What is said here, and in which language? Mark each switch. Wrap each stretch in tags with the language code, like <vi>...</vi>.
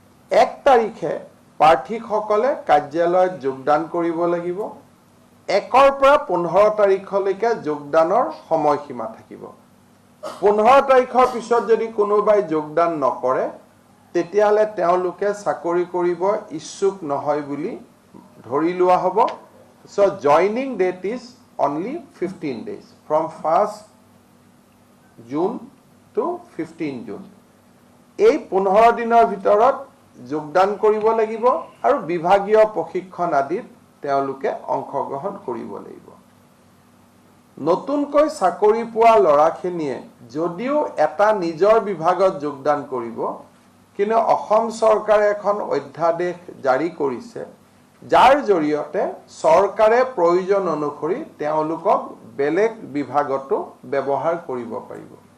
<as>1 তাৰিখে প্ৰাৰ্থীসকলে কাৰ্যালয়ত যোগদান কৰিব লাগিব। 1-ৰ পৰা 15 তাৰিখলৈকে যোগদানৰ সময়সীমা থাকিব। 15 তাৰিখৰ পিছত যদি কোনোবাই যোগদান নকৰে, তেতিয়াহ'লে তেওঁলোকে চাকৰি কৰিব ইচ্ছুক নহয় বুলি ধৰি লোৱা হ'ব।</as> <en>So joining date is only 15 days from 1st June to 15 June.</en> <as>এই 15 দিনৰ ভিতৰত যোগদান কৰিব লাগিব আৰু বিভাগীয় প্ৰশিক্ষণ আদিত তেওঁলোকে অংশগ্ৰহণ কৰিব লাগিব। নতুনকৈ চাকৰি পোৱা ল'ৰাখিনিয়ে যদিও এটা নিজৰ বিভাগত যোগদান কৰিব, কিন্তু অসম চৰকাৰে এখন অধ্যাদেশ জাৰি কৰিছে, যাৰ জৰিয়তে চৰকাৰে প্ৰয়োজন অনুসৰি তেওঁলোকক বেলেগ বিভাগতো ব্যৱহাৰ কৰিব পাৰিব।</as>